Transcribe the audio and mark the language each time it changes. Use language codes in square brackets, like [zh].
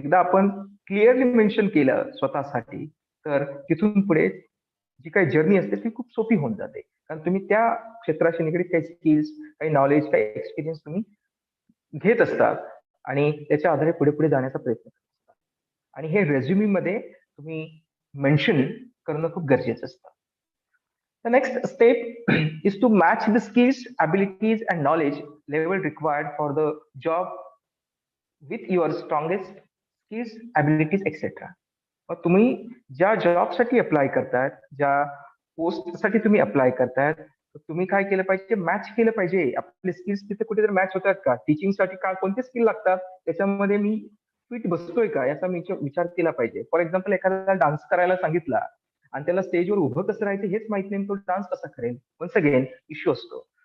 [mr] एकदा आपण clearly mention केलं स्वतःसाठी, तर तिथून पुढे जी काही जर्नी असते ती खूप सोपी होऊन जाते. कारण तुम्ही त्या क्षेत्राशी निगडीत काही स्किल्स, काही नॉलेज, काही एक्सपिरियन्स तुम्ही घेत असतात आणि त्याच्या आधारे पुढे पुढे जाण्याचा प्रयत्न करत असतात. आणि हे रेझ्युमी मध्ये तुम्ही मेन्शन करणं खूप गरजेचं असतं. [en] The next step is to match the skills, abilities, and knowledge level required for the job with your strongest skills, abilities, etc. [mr] मग तुम्ही ज्या जॉबसाठी अप्लाय करतायत, ज्या पोस्टसाठी तुम्ही अप्लाय करतायत, तर तुम्ही काय केलं पाहिजे, मॅच केलं पाहिजे. आपले स्किल्स तिथे कुठेतरी मॅच होतात का, टीचिंगसाठी का कोणते स्किल लागतात त्याच्यामध्ये मी फिट बसतोय का याचा मी विचार केला पाहिजे. [en] for example, [mr] एखाद्याला डान्स करायला सांगितला आणि त्याला स्टेजवर उभं कसं राहायचं हेच माहित नाही, तो डान्स कसा करेल, वन्स अगेन इश्यू असतो.